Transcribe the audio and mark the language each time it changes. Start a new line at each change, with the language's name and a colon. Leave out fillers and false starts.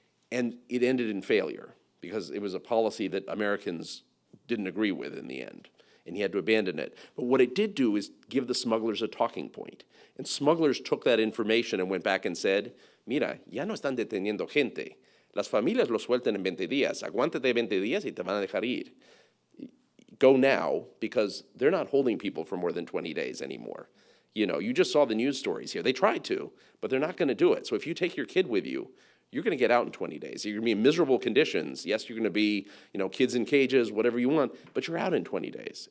English: And it ended in failure because it was a policy that Americans didn't agree with in the end, and he had to abandon it. But what it did do is give the smugglers a talking point. And smugglers took that information and went back and said,
Spanish: mira, ya no están deteniendo gente. Las familias los sueltan en 20 días. Aguántate 20 días y te van a dejar ir.
English: Go now, because they're not holding people for more than 20 days anymore. You just saw the news stories here. They tried to, but they're not going to do it. So if you take your kid with you, you're going to get out in 20 days. You're going to be in miserable conditions. Yes, you're going to be, kids in cages, whatever you want, but you're out in 20 days.